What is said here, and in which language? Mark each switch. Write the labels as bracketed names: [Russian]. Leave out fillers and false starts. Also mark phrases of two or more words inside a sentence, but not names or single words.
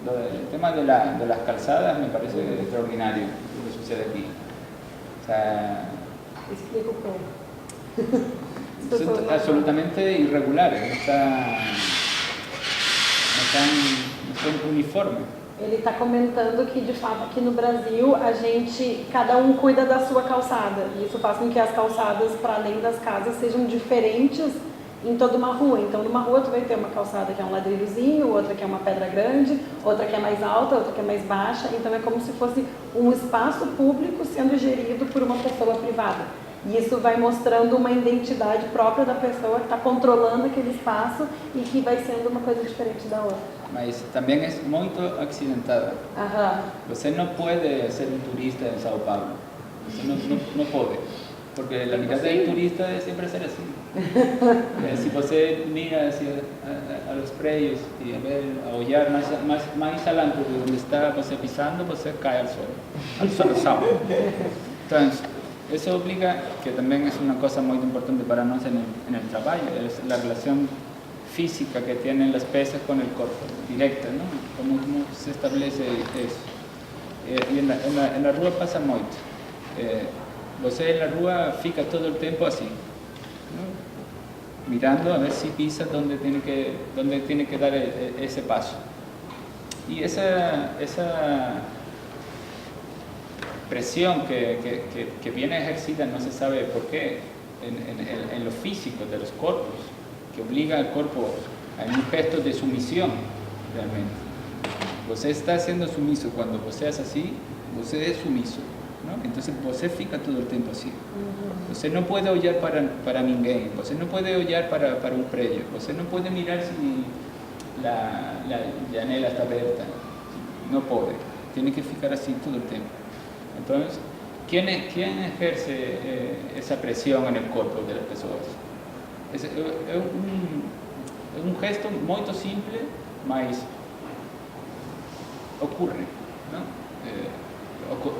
[Spanish] El tema de las calzadas me parece extraordinario lo que sucede aquí. O sea, [Portuguese] Explica un pouco. [Spanish] son absolutamente irregulares, no están uniformes. [Portuguese] Ele está comentando que, de fato, aqui no Brasil, cada um cuida da sua calçada. E isso faz com que as calçadas, para além das casas, sejam diferentes em toda uma rua. Então, numa rua, tu vai ter uma calçada que é um ladrilhozinho, outra que é uma pedra grande, outra que é mais alta, outra que é mais baixa. Então, é como se fosse um espaço público sendo gerido por uma pessoa privada. E isso vai mostrando uma identidade própria da pessoa que está controlando aquele espaço e que vai sendo uma coisa diferente da outra. Mas também é muito accidentada. Aham. Você não pode ser um turista em São Paulo. Você não pode. [Spanish] Porque a mirada del turista es siempre ser así. Si você mira hacia a los predios y a olhar más adelante de donde está você pisando, você cae al suelo. Entonces, eso obliga, que también es una cosa muy importante para nosotros en el trabajo, es la relación física que tienen las peças con el cuerpo, directa, ¿no? Cómo se establece eso. Y en la rua pasa mucho. Você en la [Portuguese] rua fica [Spanish] todo el tiempo así, ¿no? Mirando a ver si pisa donde tiene que dar ese paso. Y esa presión que viene ejercida, no se sabe por qué, en lo físico de los cuerpos, que obliga al cuerpo a un gesto de sumisión, realmente. [Portuguese] Você está [Spanish] siendo sumiso cuando você es así, você es sumiso, ¿no? Entonces [Portuguese] você fica [Spanish] todo el tiempo así. Você no puede [Portuguese] olhar para ninguém, [Spanish] você no puede [Portuguese] olhar para [Spanish] un predio, você no puede mirar si la janela está abierta, no puede, tiene que ficar así todo el tiempo. Entonces, ¿quién ejerce esa presión en el cuerpo de las personas? Es un gesto muy simple, mas ocurre, ¿no?